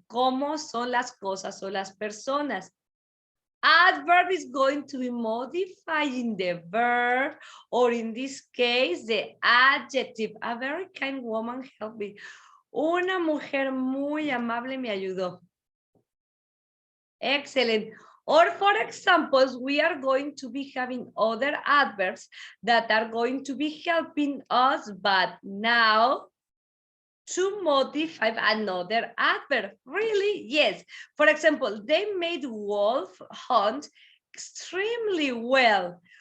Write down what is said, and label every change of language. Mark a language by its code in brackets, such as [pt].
[es] ¿Cómo son las cosas o las personas? [en] Adverb is going to be modifying the verb, or in this case, the adjective. A very kind woman helped me. [es] Una mujer muy amable me ayudó. [en] Excellent. Or for examples, we are going to be having other adverbs that are going to be helping us, but now to modify another adverb. Really? Yes. For example, they made wolf hunt extremely well.